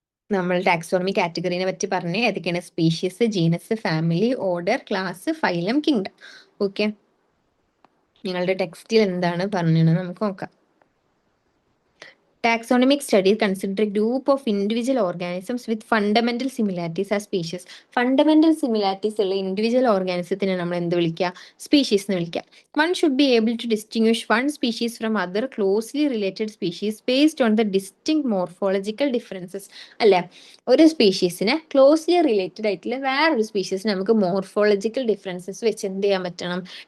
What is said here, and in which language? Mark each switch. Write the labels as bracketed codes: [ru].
[ml] നമ്മൾ ടാക്സോണമി കാറ്റഗറിനെ പറ്റി പറഞ്ഞ് ഏതൊക്കെയാണ്? Species, genus, family, order, class, phylum, kingdom. Okay, നിങ്ങളുടെ ടെക്സ്റ്റിൽ എന്താണ് പറഞ്ഞത് നമുക്ക് നോക്കാം. [en] Taxonomic studies consider a group of individual organisms with fundamental similarities as species. Fundamental similarities [ml] ഉള്ള individual organismത്തിനെ നമ്മൾ എന്ത് വിളിക്കുക? സ്പീഷീസ് എന്ന് വിളിക്കുക. [en] One should be able to distinguish one species from other closely related species based on the distinct morphological differences. [ml] അല്ലെ? ഒരു സ്പീഷീസിനെ closely related ആയിട്ടുള്ള വേറൊരു സ്പീഷീസിന് നമുക്ക് മോർഫോളജിക്കൽ ഡിഫറൻസസ് വെച്ച് എന്ത് ചെയ്യാൻ പറ്റണം?